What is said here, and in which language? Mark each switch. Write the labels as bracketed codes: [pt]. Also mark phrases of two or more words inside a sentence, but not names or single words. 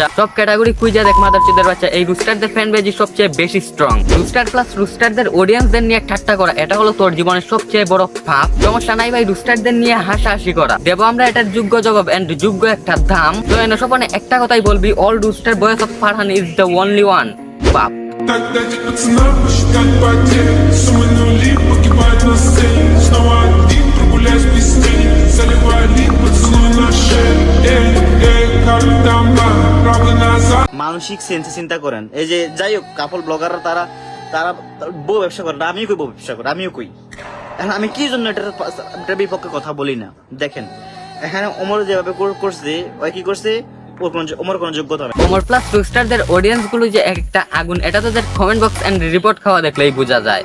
[bn] সব ক্যাটাগরি খুঁজে দেখ মাদার চুদের বাচ্চা, এই রুস্টারদের [en] fan base [bn] সবচেয়ে বেশি স্ট্রং। রুস্টার প্লাস রুস্টারদের অডিয়েন্সদের নিয়ে ঠাট্টা করা, এটা হলো তোর জীবনের সবচেয়ে বড় পাপ। সমস্যা নাই ভাই, রুস্টারদের নিয়ে হাসাহাসি করা, দেবো আমরা এটার যোগ্য জবাব এন্ড যোগ্য একটা দাম। তো এনে সপনে একটা কথাই বলবি, [en] all Roaster boys of Farhan is the only one [bn] বাপ। [ru] Так дайте пацанам посчитать потери. Суммы нули погибают на сцене. Снова один прогуляюсь без тени. Заливаю лик, поцелуй на шее. Эй, эй, как там надо, правда назад. [bn] মানসিক সেন্সে চিন্তা করেন। এই যে যাই হোক কাপল ব্লগাররা তারা তারা বউ ব্যবসা করে, আমিও কই বউ ব্যবসা করে, আমিও কই। এখন আমি কি জন্য এটার বিপক্ষে কথা বলি না? দেখেন এখানে ওমর যেভাবে করছে, ওই কি করছে, ওমর কোন যোগ্যতা নাই। ওমর প্লাস রুস্টারদের অডিয়েন্স গুলো যে একটা আগুন, এটা তোদের [en] comment box [bn] এন্ড রিপোর্ট খাওয়া দেখলেই বোঝা যায়।